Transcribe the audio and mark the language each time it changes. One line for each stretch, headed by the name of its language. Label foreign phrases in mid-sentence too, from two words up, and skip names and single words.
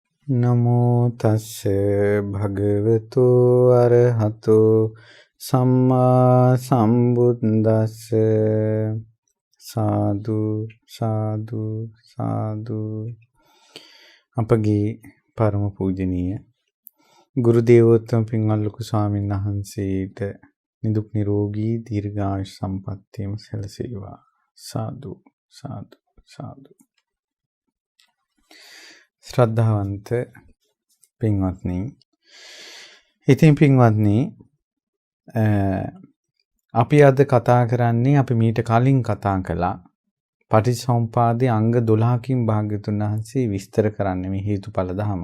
Pali: නමෝ තස්ස භගවතු අරහතෝ සම්මා සම්බුද්දස්ස සාදු සාදු සාදු.
Sinhala: අපගේ පරම පූජනීය ගුරු දේවෝත්තම පින්වත් ලොකු ස්වාමීන් වහන්සේට නිදුක් නිරෝගී දීර්ඝායුෂ සම්පන්නියම සැලසේවා. සාදු සාදු සාදු. ශ්‍රද්ධාවන්ත පින්වත්නි, ඉතින් පින්වත්නි, අපි අද කතා කරන්නේ, අපි මීට කලින් කතා කළා පටිච්චසමුප්පාදයේ අංග 12කින් භාග්‍යවතුන් වහන්සේ විස්තර කරන්නේ මේ හේතුඵල ධම.